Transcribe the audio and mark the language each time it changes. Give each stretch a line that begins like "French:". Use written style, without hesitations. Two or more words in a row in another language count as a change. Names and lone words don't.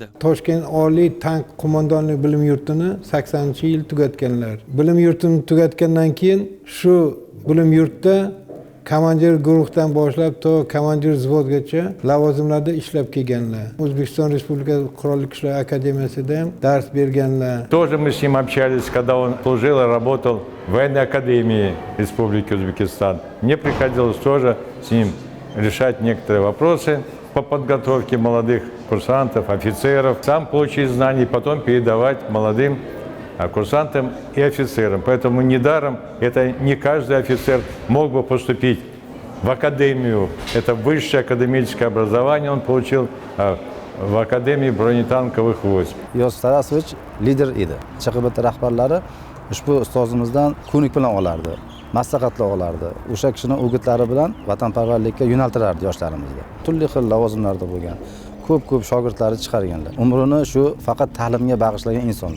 Uzbek: Toshkent oliy tank qo'mondonlik bilim yurtini 80-yil tugatganlar. Bilim yurtini tugatgandan keyin shu bilim yurtda komandir guruhdan boshlab to komandir wzvodgacha lavozimlarda ishlab kelganlar. O'zbekiston Respublikasi Qurolli Kuchlar Akademiyasida ham dars berganlar.
Russian: Тоже мы с ним общались, когда он служил и работал в военной академии Республики Узбекистан. Мне приходилось тоже с ним решать некоторые вопросы по подготовке молодых курсантов, офицеров. Сам получить знания и потом передавать молодым курсантам и офицерам. Поэтому недаром это не каждый офицер мог бы поступить в академию. Это высшее академическое образование он получил в Академии бронетанковых войск.
Uzbek: Iosif Tarasovich lider edi. CHQBT rahbarlari ushbu ustozimizdan ko'nik bilan olardi, maslahatlar olardi. O'sha kishining o'gitlari bilan vatanparvarlikka yo'naltirardi yoshlarimizni. Turli xil lavozimlarda bo'lgan. Ko'p shogirdlari chiqarganlar. Umrini shu faqat ta'limga bag'ishlagan insonlar.